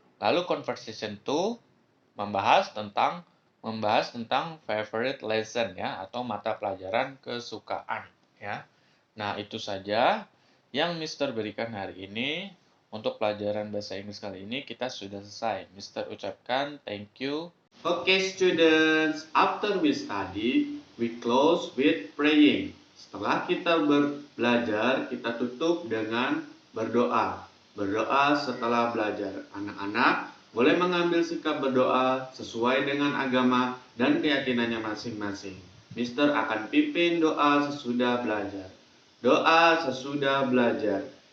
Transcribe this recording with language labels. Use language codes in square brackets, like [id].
[id] Lalu conversation 2 membahas tentang favorite lesson ya atau mata pelajaran kesukaan ya. Nah, itu saja yang Mister berikan hari ini. Untuk pelajaran bahasa Inggris kali ini kita sudah selesai. Mister ucapkan [en] thank you. Okay, students, after we study, we close with praying. [id] Setelah kita belajar, kita tutup dengan berdoa. Berdoa setelah belajar. Anak-anak boleh mengambil sikap berdoa sesuai dengan agama dan keyakinannya masing-masing. Mister akan pimpin doa sesudah belajar. Doa sesudah belajar.